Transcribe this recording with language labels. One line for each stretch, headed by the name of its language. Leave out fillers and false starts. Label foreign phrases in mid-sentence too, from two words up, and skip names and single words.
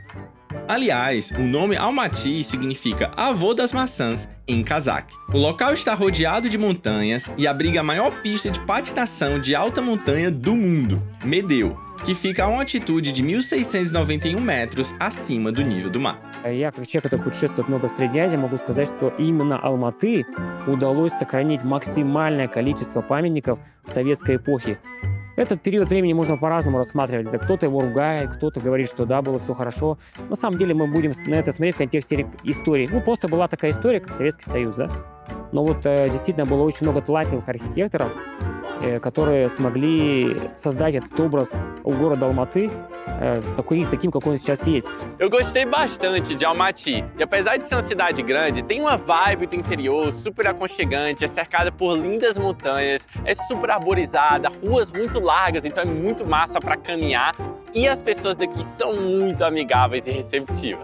Portuguese: Aliás, o nome Almaty significa avô das maçãs em cazaque. O local está rodeado de montanhas e abriga a maior pista de patinação de alta montanha do mundo, Medeu, que fica a uma altitude de 1.691 metros acima do nível do mar.
Russian: Я, как человек, который путешествует много в Средней Азии, могу сказать, что именно Алматы удалось сохранить максимальное количество памятников советской эпохи. Этот период времени можно по-разному рассматривать. Да, кто-то его ругает, кто-то говорит, что да, было все хорошо. На самом деле мы будем на это смотреть в контексте истории. Ну, просто была такая история, как Советский Союз, да? Но вот действительно было очень много талантливых архитекторов, которые смогли создать этот образ у города Алматы таким, какой он сейчас есть.
Portuguese: Eu gostei bastante de Almaty. E apesar de ser uma cidade grande, tem uma vibe do interior super aconchegante, é cercada por lindas montanhas, é super arborizada, ruas muito largas, então é muito massa para caminhar e as pessoas daqui são muito amigáveis e receptivas.